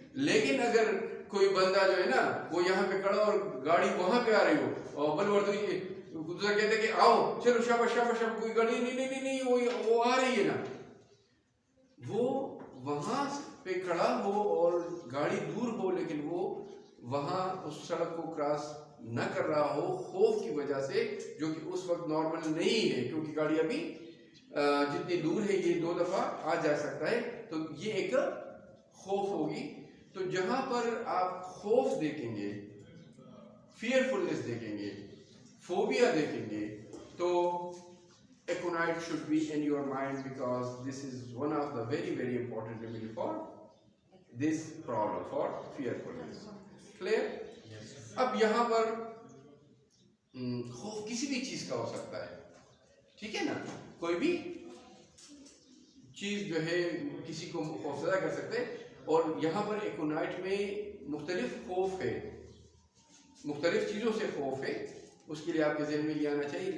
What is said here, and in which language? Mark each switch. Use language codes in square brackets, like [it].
[ur] لیکن اگر کوئی بندہ جو ہے نا وہ یہاں پہ کھڑا اور گاڑی وہاں پہ آ رہی ہو اور دوسرا کہتے ہیں کہ آؤ چلو شاباش شاباش شاباش، کوئی گاڑی نہیں وہ آ رہی ہے نا، وہ وہاں پہ کھڑا ہو اور گاڑی دور ہو لیکن وہ وہاں اس سڑک کو کراس نہ کر رہا ہو خوف کی وجہ سے، جو کہ اس وقت نارمل نہیں ہے کیونکہ گاڑی ابھی جتنی دور ہے یہ 2 دفعہ آ جا سکتا ہے، تو یہ ایک خوف ہوگی. تو جہاں پر آپ خوف دیکھیں گے، [en] Fearfulness دیکھیں گے، phobia دیکھیں گے، تو aconite should be in your mind because this is one of the very, very important remedy for this problem, for fearfulness. Clear? [ur] اب یہاں پر خوف کسی بھی چیز کا ہو سکتا ہے، ٹھیک ہے نا، کوئی بھی چیز جو ہے کسی کو خوفزدہ کر سکتے ہیں. اور یہاں پر ایکونائٹ میں مختلف خوف ہے، مختلف چیزوں سے خوف ہے، اس کے لیے آپ کے ذہن میں یہ آنا چاہیے.